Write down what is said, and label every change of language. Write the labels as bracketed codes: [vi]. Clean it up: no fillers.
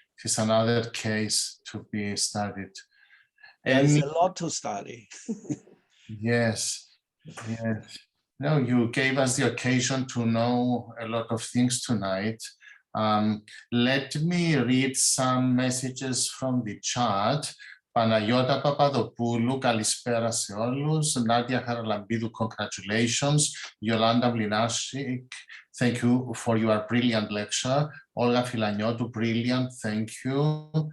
[en] It's another case to be studied. There's Any- a lot to study. Yes. No, you gave us the occasion to know a lot of things tonight. Let me read some messages from the chat. [el] Παναγιώτα Παπαδοπούλου, καλησπέρα σε όλους. [en] Nadia Χαραλαμπίδου, congratulations. Yolanda Mlinashik, thank you for your brilliant lecture. Olga Φιλανιώτου, brilliant, thank you.